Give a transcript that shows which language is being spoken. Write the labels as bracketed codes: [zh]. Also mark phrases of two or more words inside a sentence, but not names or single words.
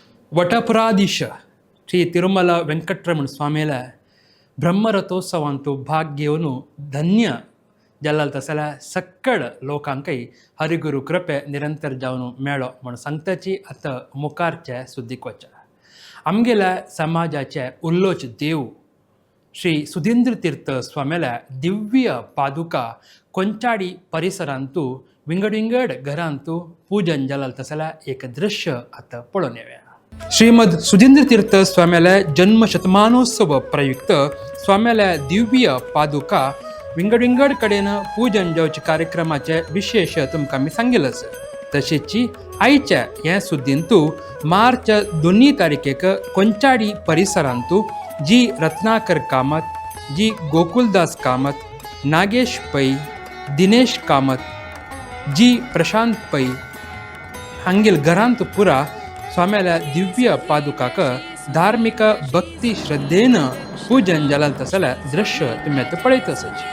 [kok] वटपुराधीश ಶ್ರೀ ತಿರುಮಲ ವೆಂಕಟರಮಣ ಸ್ವಾಮಿಲ ಬ್ರಹ್ಮರಥೋತ್ಸವ ಅಂತೂ ಭಾಗ್ಯವನು ಧನ್ಯ जल्लाल तसला सक्कड लोकांकय हरिगुरु कृपे निरंतर जावन मेळो म्हण सांगताची आतां मुखारचे सुद्दीक वचा. आमगेल्या समाजाचे उल्लोच देव श्री सुधींद्र तीर्थ स्वामेल्या दिव्य पादुका ಕೊಂಚಾಡಿ परिसरांतू विंगड विंगड घरांतू पूजन जल्लाल तसला एक दृश्य आतां पळोवन येवया. श्रीमद सुधींद्र तीर्थ स्वाम्याल्या जन्म शतमानोत्सव प्रयुक्त स्वाम्याल्या दिव्य पादुका विंगड विंगड कडेन पूजन जावचे कार्यक्रमाचे विशेष तुमकां आमी सांगिल्लेच. तशेंची आयच्या ह्या सुद्दींतू मार्च 2 तारखेक ಕೊಂಚಾಡಿ परिसरांतू जी रत्नाकर कामत, जी गोकुलदास कामत, नागेश पै, दिनेश कामत, जी प्रशांत पै हांगेल घरांत पुरा स्वाम्याल्या दिव्य पादुकाक धार्मिक भक्ती श्रद्धेन पूजन जालां तसल्या दृश्य तुमी आतां पळयतच.